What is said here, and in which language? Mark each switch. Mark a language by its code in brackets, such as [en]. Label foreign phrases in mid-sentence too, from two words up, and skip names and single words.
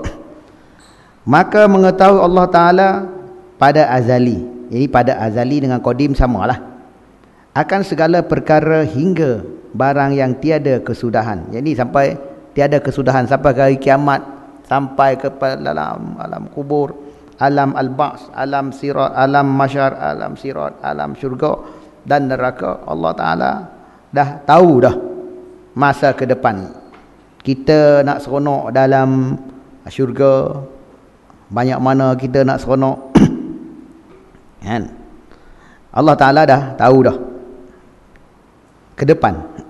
[ms] Maka mengetahui Allah Ta'ala pada azali. Jadi pada azali dengan qadim samalah. Akan segala perkara hingga barang yang tiada kesudahan. Jadi sampai tiada kesudahan, sampai ke hari kiamat, sampai ke dalam alam kubur, alam al-ba's, alam sirat, alam masyar, alam sirat, alam syurga dan neraka. Allah Ta'ala dah tahu dah masa ke depan. Kita nak seronok dalam syurga, banyak mana kita nak seronok, kan? Allah Ta'ala dah tahu dah ke depan.